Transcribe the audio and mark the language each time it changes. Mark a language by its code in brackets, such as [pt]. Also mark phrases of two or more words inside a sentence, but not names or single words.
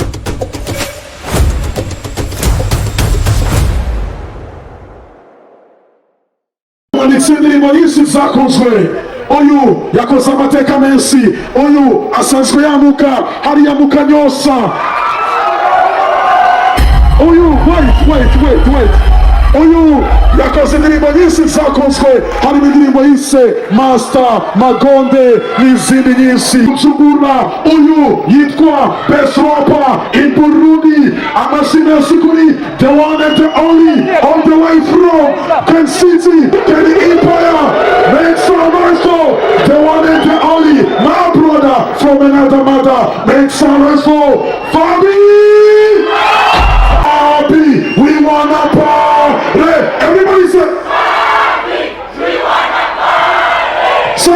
[rw] Indirimbo nyinshi zakozwe uyu yakoze amateka menshi uyu asanzwe yamuka hariya mu Kanyosa uyu wait uyu yakoze indirimbo nyinshi zakozwe harimo indirimbo yise Master Magonde n'izindi nyinshi Mzugura uyu yitwa [en] Best Rapper in Burundi [rw] amazina kuri [en] the one and the only all the way from Ken City to the Empire make some noise for the one and the only my brother from another mother make some noise for Fabi we wanna party everybody say we wanna party so